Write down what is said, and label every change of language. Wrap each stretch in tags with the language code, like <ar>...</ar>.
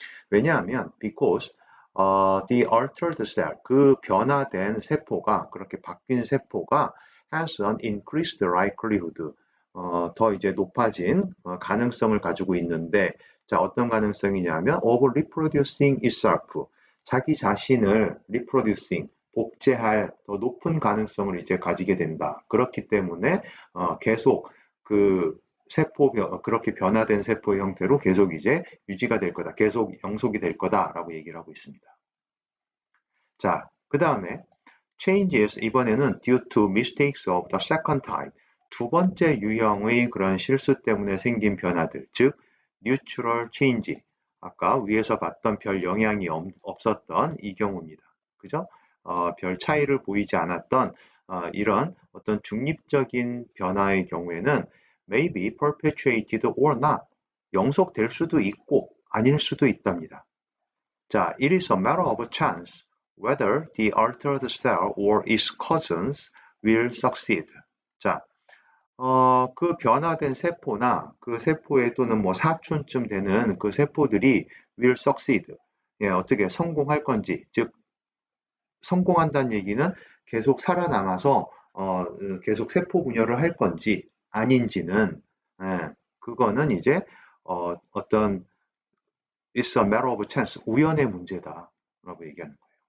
<ko>왜냐하면</ko> <en>because the altered cell,</en> <ko>그 변화된 세포가 그렇게 바뀐 세포가</ko> <en>has an increased likelihood,</en> <ko>더 이제 높아진 가능성을 가지고 있는데 자 어떤 가능성이냐면</ko> <en>of reproducing itself,</en> <ko>자기 자신을 reproducing 복제할 더 높은 가능성을 이제 가지게 된다. 그렇기 때문에 계속 그 그렇게 변화된 세포의 형태로 계속 이제 유지가 될 거다. 계속 영속이 될 거다라고 얘기를 하고 있습니다. 자, 그 다음에</ko> <en>changes</en> <ko>이번에는</ko> <en>due to mistakes of the second type.</en> <ko>두 번째 유형의 그런 실수 때문에 생긴 변화들, 즉</ko> <en>neutral change.</en> <ko>아까 위에서 봤던 별 영향이 없었던 이 경우입니다. 그죠? 별 차이를 보이지 않았던 이런 어떤 중립적인 변화의 경우에는</ko> <en>may be perpetuated or not.</en> <ko>영속될 수도 있고 아닐 수도 있답니다.</ko> <en>자, it is a matter of chance whether the altered cell or its cousins will succeed.</en> <ko>자, 그 변화된 세포나 그 세포에 또는 뭐 사촌쯤 되는 그 세포들이</ko> <en>will succeed.</en> <ko>예, 어떻게 성공할 건지, 즉 성공한다는 얘기는 계속 살아남아서 계속 세포 분열을 할 건지 아닌지는 그거는 이제 어떤</ko> <en>it's a matter of chance,</en> <ko>우연의 문제다라고 얘기하는 거예요.</ko>